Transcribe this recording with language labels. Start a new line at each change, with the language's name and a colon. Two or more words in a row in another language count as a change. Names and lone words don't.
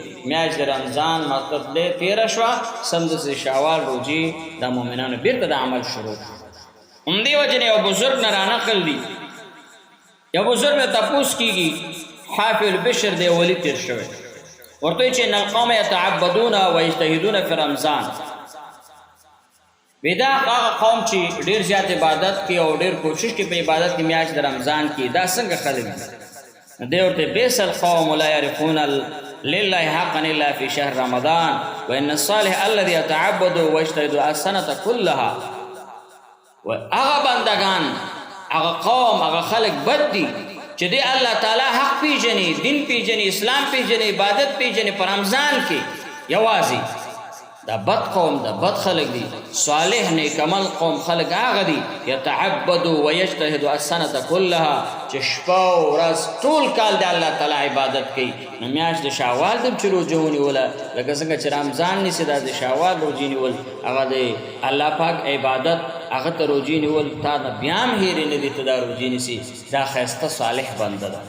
Pashto: میاشت رمضان مطلب دې تیره شوه سمدستي شوال روژې د مؤمنانو بیرته د عمل شروع. همدې وجې نه یو بزرګ نه رانقل دي، یو بزرګ نه تپوس کېږي حافظ البشر دی ولی تیر شوی ورته چې
Arabic: ان القوم يتعبدون ويجتهدون في رمضان.
Pashto: ودا هغه قوم چې ډیر زیات عبادت کوي او ډیر کوشش کوي په عبادت کې میاشت د رمضان کې دا څنګه خلک دی ورته
Arabic: بیس القوم لا يعرفون لله حقا الا في شهر رمضان وان الصالح الذي يتعبد ويجتهد السنه كلها.
Pashto: هغه بندگان هغه قوم هغه خلک بد دي چې دی الله تعالی حق پیژني، دین پیژني، اسلام پیژني، عبادت پیژني په رمضان کې یوازې. دا بد قوم دا بد خلق دي. صالح نیک عمل قوم خلق هغه دي
Arabic: یتعبدوا ويجتهدوا السنه كلها
Pashto: چې شپه او ورځ ټول کال د الله تعالی عبادت کوي. نو میاشت د شوال د چې روژه ونیوله لکه څنګه چې رمضان نیسي دا د شوال روژې نیول هغه د الله پاک عبادت هغه ته روژې نیول تا نه بیا هم هېرې نه دي ته دا روژې نیسي. دا ښایسته صالح بنده ده.